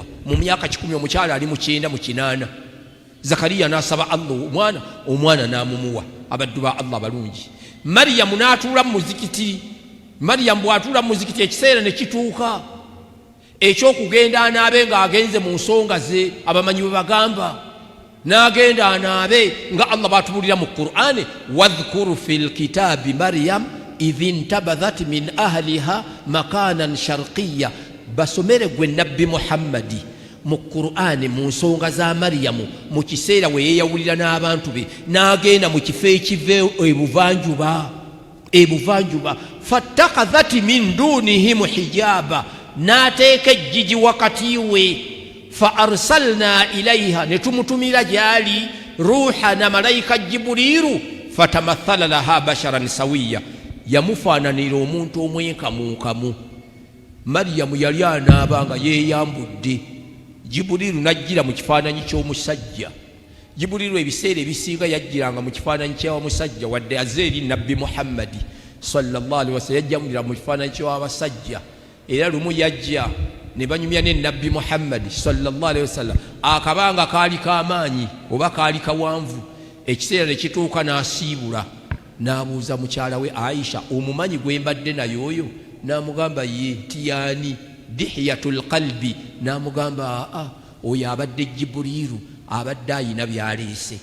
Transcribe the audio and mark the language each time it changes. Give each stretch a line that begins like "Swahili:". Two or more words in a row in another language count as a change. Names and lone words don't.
Ganda: Mu myaka 10 omukyala ali mu 9 mu 8. Zakariya n'asaba Allah omwana n'amumuwa. Abaddu ba Allah balungi. Mariyamu n'atuula mu muzikiti. Mariyamu bw'atuula mu muzikiti ekiseera ne kituuka eky'okugenda anaabe ng'agenze mu nsonga ze, abamanyi bwe bagamba. N'agenda anaabe nga Allah bw'atubulira mu Qur'ani,
Arabic: واذكر في الكتاب مريم إذ انتبذت من أهلها مكانا شرقيا.
Ganda: Basomere gwe Nabbi Muhammadi mu Qur'ani mu nsonga za Maryamu mu kiseera we yeeyawulira n'abantu be, n'agenda mu kifo ekiva ebuvanjuba.
Arabic: فاتخذت من دونهم حجابا,
Ganda: n'ateeka ejjigi wakati we.
Arabic: فأرسلنا إليها,
Ganda: ne tumutumira gyali ruha na malayika Jibuliru.
Arabic: فتمثل لها بشرا سويا,
Ganda: yamufaananira omuntu omwenkamunkamu. Maryamu yali anaaba nga yeeyambudde. Jibuliru n'ajjira mu kifaananyi ky'omusajja. Jibuliru ebiseera ebisinga yajjiranga mu kifaananyi ky'omusajja, wadde azze eri Nabbi Muhammadi
Arabic: صلى الله عليه وسلم
Ganda: yajjamulira mu kifaananyi ky'abasajja. Era lumu yajja ne banyumya ne Nabbi Muhammadi
Arabic: صلى الله عليه وسلم,
Ganda: akabanga kaali k'amaanyi oba kaali kawanvu. Ekiseera ne kituuka n'asiibula, n'abuuza mukyala we Aisha, omumanyi gwe mbadde naye oyo? N'amugamba ye Tiyani Dihyatul qalbi. N'amugamba oyo abadde Jibuliru, abadde ayina byaleese.